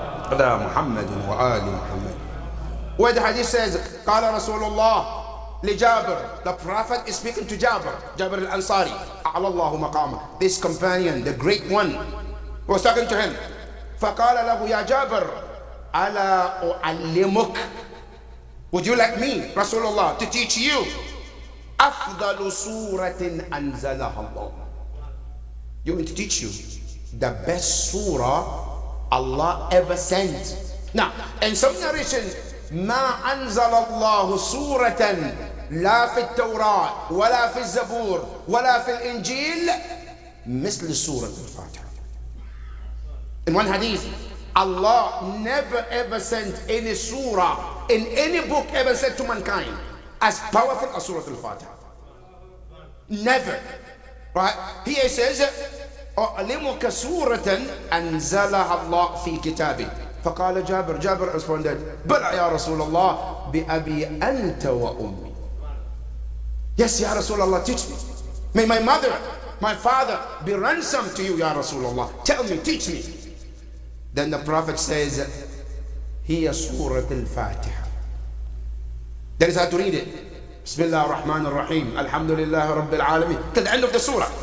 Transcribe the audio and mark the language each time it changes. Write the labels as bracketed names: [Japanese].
[English] Ala Muhammadin wa ali Muhammad. Where the hadith says, Qala Rasulullah li Jabir. The Prophet is speaking to Jabir al-Ansari. A'ala Allahu maqama. This companion, the great one, was talking to him. [Arabic] فقال له يا جابر ألا أعلمك. [English] Would you like me, Rasulullah, to teach you [Arabic] أفضل سورة أنزلها الله? [English] You want to teach you the best surah Allah ever sent. Now, in some narration, [Arabic] ما أنزل الله سورة لا في التوراة ولا في الزبور ولا في الإنجيل مثل سورة الفاتحة. [English] In one hadith, Allah never ever sent any surah in any book ever sent to mankind as powerful as Surah Al-Fatiha. Never. Right? Here it says, [Arabic] أعلمك سورة أنزلها الله في كتابه. فقال جابر [English] responded, [Arabic] بلى يا رسول الله بأبي أنت وأمي. [English] Yes, Ya Rasulullah, teach me. May my mother, my father be ransom to you, Ya Rasulullah. Tell me, teach me. Then the Prophet says, [Arabic] هي سورة الفاتحة. [English] That is how to read it. Bismillah ar-Rahman ar-Rahim. Alhamdulillah Rabbil Alameen. Till the end of the surah.